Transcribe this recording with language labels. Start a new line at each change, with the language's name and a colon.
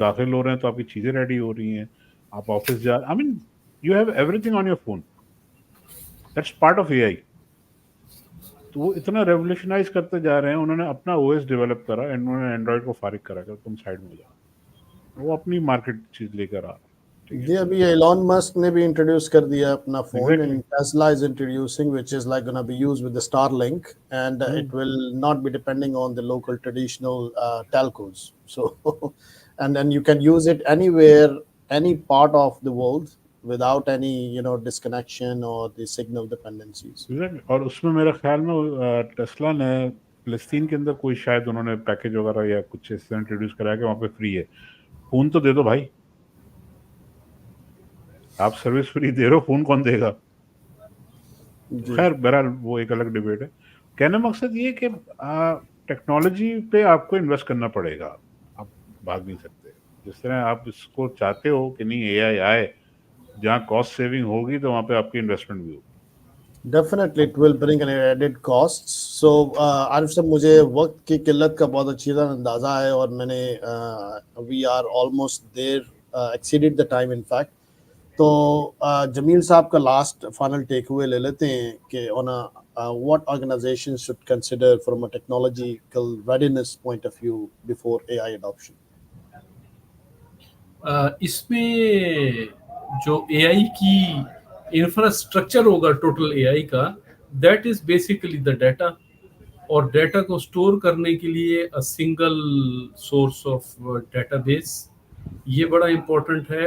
Hindi: दाखिल हो रहे हैं तो आपकी चीज़ें रेडी हो रही हैं, आप ऑफिस जा,
English: I mean you have everything on your phone, that's part of AI.
Hindi: तो वो इतना रेवोल्यूशनाइज करते जा रहे हैं, उन्होंने अपना ओएस डेवलप करा एंड उन्होंने एंड्रॉइड को फारिग करा कर तुम साइड में हो जाओ, वो अपनी मार्केट चीज लेकर आ रहा है। ठीक है, जी, अभी एलॉन मस्क ने भी इंट्रोड्यूस कर दिया अपना phone,
English: Exactly. And Tesla is introducing which is like gonna be used with the Starlink, and it will not be depending on the local traditional telcos. So and then you can use it anywhere, any part of the world without any, disconnection or the signal dependencies. Exactly.
Hindi: और उसमें मेरे ख्याल में Tesla ने फिलिस्तीन के अंदर कोई शायद उन्होंने पैकेज वगैरह या कुछ इससे इंट्रोड्यूस कराया कि वहाँ पे फ्री है। फोन तो दे दो भाई, आप सर्विस फ्री दे रहे हो, फोन कौन देगा? जी, खैर बहरहाल वो एक अलग डिबेट है। कहने का मकसद ये है कि टेक्नोलॉजी पे आपको इन्वेस्ट करना पड़ेगा, आप भाग नहीं सकते। जिस तरह आप इसको चाहते हो कि नहीं एआई आए, जहाँ कॉस्ट सेविंग होगी तो वहाँ पे आपकी इन्वेस्टमेंट भी होगी।
English: Definitely it will bring an added cost. So
Hindi: आरिफ साहब, मुझे वक्त की किल्लत का बहुत अच्छी तरह अंदाज़ा है, और मैंने
English: We are almost there, exceeded the time in fact.
Hindi: तो जमील साहब का लास्ट फाइनल टेक हुए ले लेते हैं कि on
English: what organizations should consider from a technological readiness point of view before AI adoption.
Hindi: इसमें जो एआई की इंफ्रास्ट्रक्चर होगा टोटल एआई का,
English: that is basically the data,
Hindi: और डाटा को स्टोर करने के लिए
English: a single source of database,
Hindi: ये बड़ा इंपॉर्टेंट है।